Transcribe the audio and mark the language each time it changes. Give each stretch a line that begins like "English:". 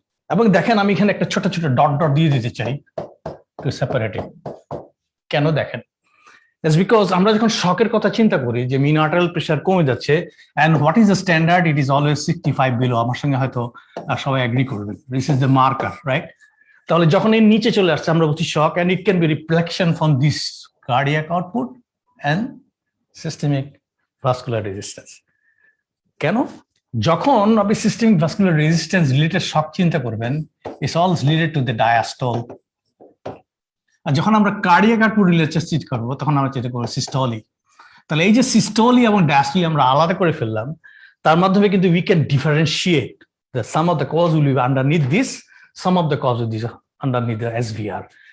Bangla: এবং দেখেন আমি এখানে একটা ছোট ছোট ডট ডট দিয়ে দিতে চাই
English: To separate it.
Bangla: কেন দেখেন,
English: That's because
Bangla: আমরা যখন শকের কথা চিন্তা করি যে মিন আর্টেরিয়াল প্রেশার কমে যাচ্ছে,
English: and what is the standard? It is always 65 below.
Bangla: আমার সঙ্গে হয়তো সবাই এগ্রি করবেন,
English: this is the marker, right?
Bangla: তাহলে যখন এর নিচে চলে আসছে আমরা বলছি শক,
English: and it can be reflection from this cardiac output and systemic vascular resistance.
Bangla: কেন? যখন আপনি সিস্টেমিক ভাস্কুলার রেজিস্ট্যান্স রিলেটেড শক চিন্তা করবেন,
English: it's all related to the diastole.
Bangla: আর যখন আমরা কার্ডিয়াক আউটপুট রিলেটেড চিন্তা করবো, তখন আমরা চিন্তা করবো সিস্টোলি। তাহলে এই যে সিস্টোলি এবং ডায়াস্টোলি আমরা আলাদা করে ফেললাম, তার মাধ্যমে কিন্তু
English: We can differentiate the some of the cause will be underneath this, some of the cause will be underneath the SVR.